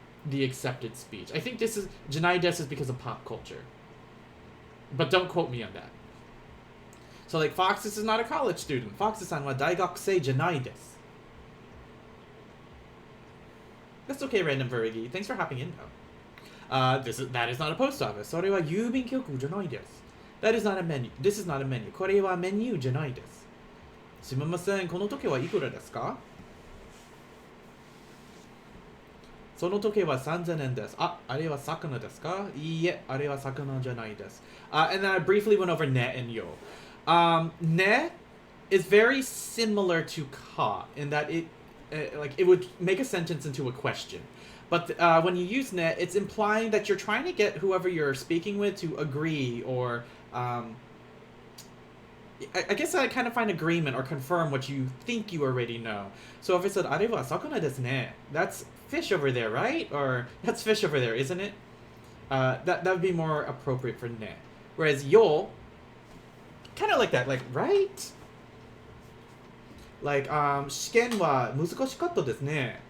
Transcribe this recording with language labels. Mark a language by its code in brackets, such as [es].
[en] the accepted speech. I think this is janai desu is because of pop culture. But don't quote me on that. So like Foxes is not a college student. [ja] Foxes-san wa daigakusei janai desu. [en] That's okay, Random Verigi. Thanks for hopping in though. That is not a post office. [ja] それは郵便局じゃないです. [en] That is not a menu. This is not a menu. [ja] これはメニューじゃないです.すみません、この時計はいくらですか? その時計は3000円です.あれは魚ですか?いいえ、あれは魚じゃないです. [en] And then I briefly went over ne and yo. Ne is very similar to ka in that it would make a sentence into a question. But when you use ne, it's implying that you're trying to get whoever you're speaking with to agree or I guess I kind of find agreement or confirm what you think you already know. So if I said, [ja] あれは魚ですね, [en] that's fish over there, right? Or that's fish over there, isn't it? That would be more appropriate for ne. Whereas yo, kind of like that, like, right? Like, [ja] 試験は難しかったですね.